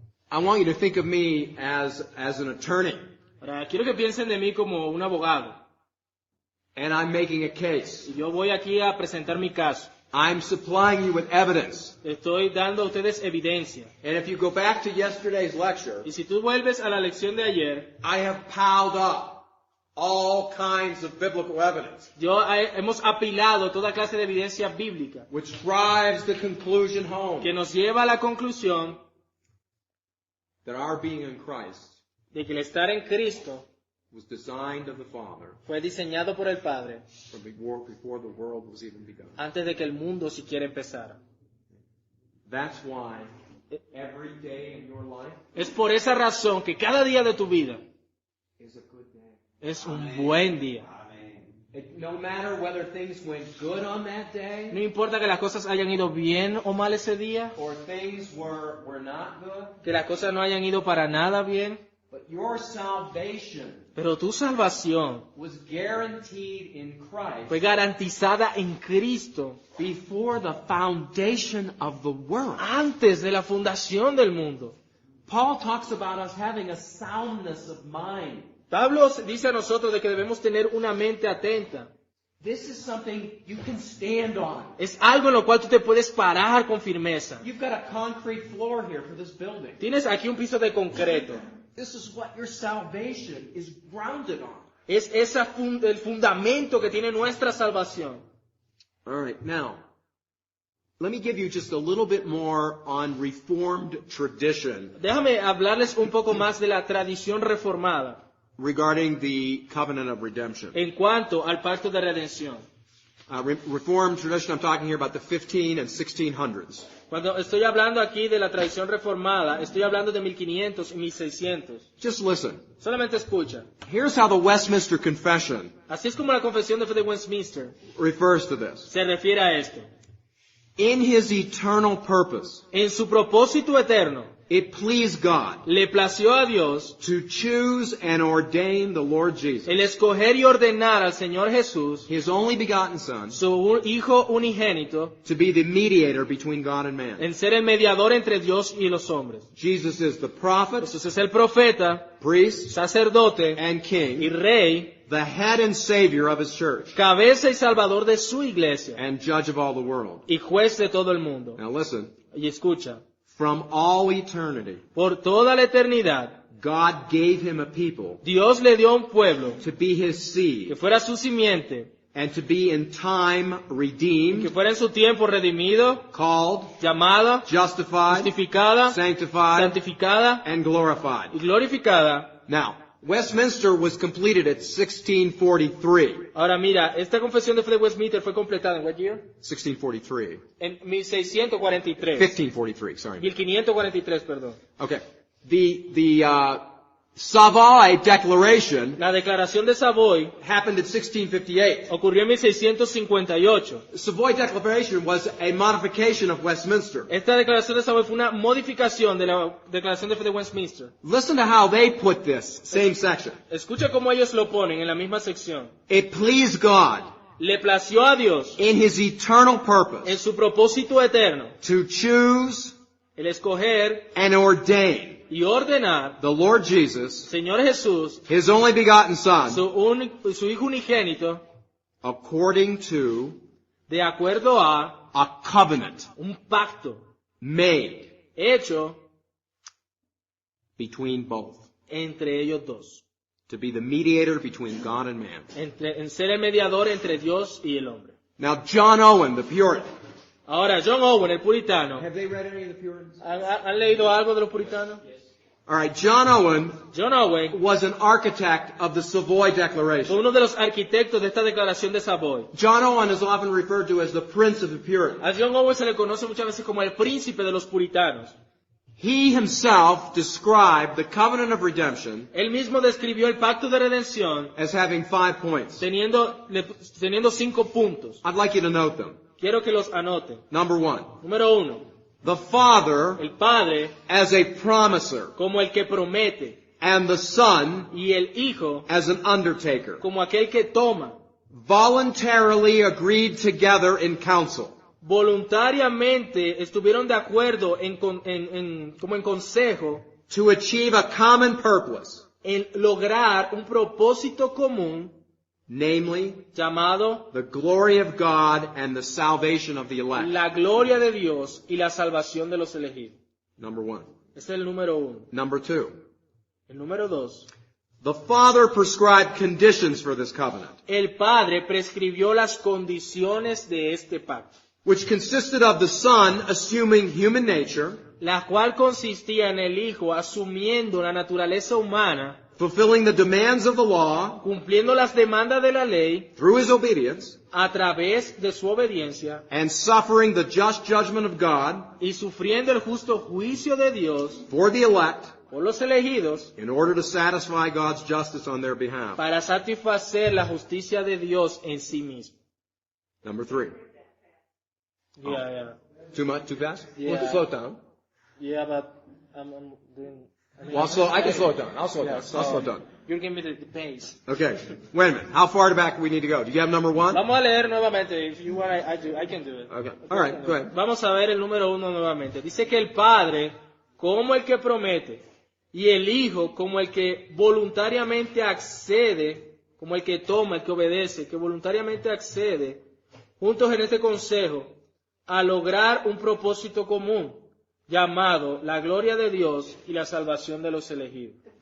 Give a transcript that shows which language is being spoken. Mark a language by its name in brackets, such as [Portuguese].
[English] I want you to think of me as an attorney, [Spanish] Ahora, quiero que piensen de mí como un abogado. [English] and I'm making a case. [Spanish] Y yo voy aquí a presentar mi caso. [English] I'm supplying you with evidence. [Spanish] Estoy dando a ustedes evidencia. [English] And if you go back to yesterday's lecture, [Spanish] Y si tú vuelves a la lección de ayer, [English] I have piled up all kinds of biblical evidence, [Spanish] hemos apilado toda clase de evidencia bíblica [English] which drives the conclusion home [Spanish] que nos lleva a la conclusión [English] that our being in Christ [Spanish] de que el estar en Cristo [English] was designed of the Father [Spanish] fue diseñado por el Padre [English] from before the world was even begun. [Spanish] antes de que el mundo siquiera empezara. [English] That's why every day in your life [Spanish] Es por esa razón que cada día de tu vida [English] is a good day. [Spanish] es un buen día. [English] No matter whether things went good on that day [Spanish] No importa que las cosas hayan ido bien o mal ese día, [English] or things were not good, [Spanish] que las cosas no hayan ido para nada bien, [English] but your salvation [Spanish] pero tu salvación [English] was guaranteed in Christ [Spanish] fue garantizada en Cristo [English] before the foundation of the world. [Spanish] antes de la fundación del mundo. [English] Paul talks about us having a soundness of mind. [Spanish] Pablo dice a nosotros de que debemos tener una mente atenta. [English] This is something you can stand on. [Spanish] Es algo en lo cual tú te puedes parar con firmeza. [English] You've got a concrete floor here for this building. [Spanish] Tienes aquí un piso de concreto. [English] This is what your salvation is grounded on. [Spanish] Es el fundamento que tiene nuestra salvación. [English] All right, now, let me give you just a little bit more on Reformed tradition [Spanish] Déjame hablarles un poco más de la tradición reformada [English] regarding the covenant of redemption. [Spanish] en cuanto al pacto de redención. [English] Reformed tradition, I'm talking here about the 15 and 1600s. [Spanish] Cuando estoy hablando aquí de la tradición reformada, estoy hablando de 1500 y 1600. [English] Just listen. [Spanish] Solamente escucha. [English] Here's how the Westminster Confession [Spanish] Así es como la Confesión de Fe de Westminster [English] refers to this. [Spanish] se refiere a esto. [English] In his eternal purpose, [Spanish] En su propósito eterno, [English] it pleased God [Spanish] le plació a Dios [English] to choose and ordain the Lord Jesus, [Spanish] el escoger y ordenar al Señor Jesús, [English] his only begotten Son, [Spanish] su Hijo unigénito, [English] to be the mediator between God and man. [Spanish] en ser el mediador entre Dios y los hombres. [English] Jesus is the prophet, [Spanish] Jesús es el profeta, [English] priest, [Spanish] sacerdote [English] and [Spanish] y [English] king, [Spanish] rey, [English] the head and savior of his church, [Spanish] cabeza y salvador de su iglesia [English] and judge of all the world. [Spanish] y juez de todo el mundo. [English] Now listen, [Spanish] Y escucha, [English] from all eternity, [Spanish] por toda la eternidad, [English] God gave him a people [Spanish] Dios le dio a un pueblo [English] to be his [Spanish] que [English] seed [Spanish] fuera su simiente, [English] and to be in time [Spanish] que [English] redeemed, [Spanish] fuera en su tiempo redimido, [English] called, [Spanish] llamada, [English] justified, [Spanish] justificada, [English] sanctified, [Spanish] santificada [English] and glorified. [Spanish] y glorificada. [English] Now, Westminster was completed at 1643. [Spanish] Ahora mira, esta confesión de fe de Westminster fue completada en [English] what year? 1643. [Spanish] En 1643. [English] 1543, sorry. [Spanish] 1543, perdón. [English] Okay. The Savoy Declaration [Spanish] La declaración de Savoy [English] happened in 1658. [Spanish] ocurrió en 1658. [English] The Savoy Declaration was a modification of Westminster. [Spanish] Esta declaración de Savoy fue una modificación de la declaración de fe de Westminster. [English] Listen to how they put this, same section. [Spanish] Escucha cómo ellos lo ponen en la misma sección. [English] It pleased God [Spanish] Le plació a Dios [English] in his eternal [Spanish] en [English] purpose [Spanish] su propósito eterno [English] to choose [Spanish] el escoger [English] and ordain [Spanish] y ordenar [English] the Lord Jesus, [Spanish] Señor Jesús, [English] his only begotten Son, [Spanish] su Hijo unigénito, [English] according to [Spanish] de acuerdo a [English] a covenant [Spanish] un pacto [English] made [Spanish] hecho [English] between both, [Spanish] entre ellos dos, [English] to be the mediator between God and man. [Spanish] en ser el mediador entre Dios y el hombre. [English] Now, John Owen, the Puritan. [Spanish] Ahora, John Owen, el puritano, [English] Have they read any of the Puritans? [Spanish] ¿han leído algo de los puritanos? [English] All right, John Owen [Spanish] John Owen [English] was an architect of the Savoy [Spanish] fue [English] Declaration. [Spanish] uno de los arquitectos de esta declaración de Savoy. [English] John Owen is often referred to as the Prince of the Puritans. [Spanish] A John Owen se le conoce muchas veces como el príncipe de los puritanos. [English] He himself described the covenant of redemption [Spanish] Él mismo describió el pacto de redención [English] as having 5 points. [Spanish] teniendo 5 puntos. [English] I'd like you to note them. [Spanish] Quiero que los anoten. [English] Number 1, [Spanish] Número 1, [English] the Father [Spanish] el Padre [English] as a promiser, [Spanish] como el que promete [English] and the Son [Spanish] y el Hijo [English] as an undertaker, [Spanish] como aquel que toma. [English] voluntarily agreed together in council [Spanish] Voluntariamente estuvieron de acuerdo como en consejo [English] to achieve a common purpose, [Spanish] en lograr un propósito común [English] namely [Spanish] llamado [English] the glory of God and the salvation of the elect. [Spanish] la gloria de Dios y la salvación de los elegidos. [English] Number 1. [Spanish] Este es el número 1. [English] Number 2. [Spanish] El número 2. [English] The Father prescribed conditions for this covenant, [Spanish] El Padre prescribió las condiciones de este pacto, [English] which consisted of the Son assuming human nature, [Spanish] la cual consistía en el Hijo asumiendo la naturaleza humana, [English] fulfilling the demands of the law [Spanish] cumpliendo las demandas de la ley [English] through his obedience, [Spanish] a través de su obediencia [English] and suffering the just judgment of God [Spanish] y sufriendo el justo juicio de Dios [English] for the elect [Spanish] por los elegidos [English] in order to satisfy God's justice on their behalf. [Spanish] para satisfacer la justicia de Dios en sí mismo. [English] Number 3. Yeah. Too much? Too fast? Yeah. Want to slow it down? Yeah, but I'm doing... Well, I can slow it down. I'll slow it down. I'll slow it down. You're giving me the pace. Okay. Wait a minute. How far back do we need to go? Do you have number 1? [Spanish] Vamos a leer nuevamente. [English] If you want, I can do it. Okay. All right. Go ahead. [Spanish] Vamos a ver el número 1 nuevamente. Dice que el Padre, como el que promete, y el Hijo, como el que voluntariamente accede, como el que toma, el que obedece, que voluntariamente accede, juntos en este consejo, a lograr un propósito común, llamado la gloria de Dios y la salvación de los elegidos.